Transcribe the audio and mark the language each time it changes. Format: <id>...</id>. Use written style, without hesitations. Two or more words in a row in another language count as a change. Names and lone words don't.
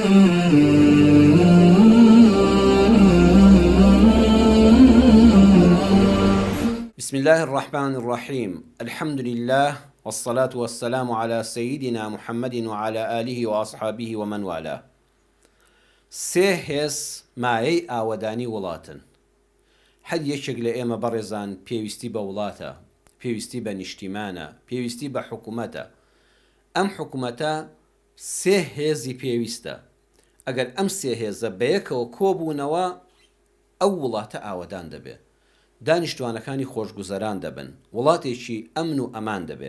<ar>بسم الله الرحمن الرحيم. الحمد لله والصلاة والسلام على سيدنا محمد وعلى آله وأصحابه ومن والاه.</ar> <ckb>سێ مایەی ئاوەدانی وڵاتن. هەر یەکێک لە ئێمە بەڕێزان پێویستی بە وڵاتە، پێویستی بە نیشتیمانە، پێویستی بە حکوومەتە. ئەم حکوومەتە سێ هێزی پێویستە. ئەگەر ئەم سێ هێزە بەیەکەوە کۆبوونەوە ئەو وڵاتە ئاوەدان دەبێت، دانیشتوانەکانی خۆشگوزەران دەبن، وڵاتێکی ئەمن و ئەمان دەبێت.</ckb>